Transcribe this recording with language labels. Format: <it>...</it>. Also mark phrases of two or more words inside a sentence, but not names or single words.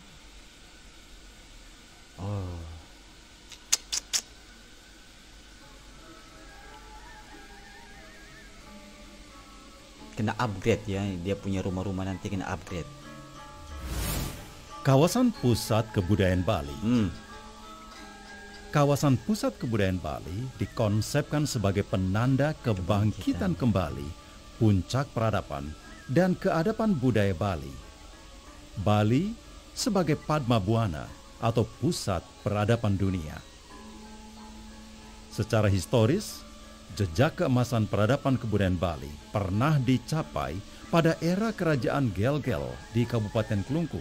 <ms>Kena upgrade ya, dia punya rumah-rumah nanti kena upgrade.</ms> <id>Kawasan Pusat Kebudayaan Bali. Kawasan Pusat Kebudayaan Bali dikonsepkan sebagai penanda kebangkitan kembali, puncak peradaban, dan keadapan budaya Bali. Bali sebagai Padma Buana atau pusat peradaban dunia. Secara historis, jejak keemasan peradaban kebudayaan Bali pernah dicapai pada era Kerajaan Gel-Gel di Kabupaten Kelungkung.</id>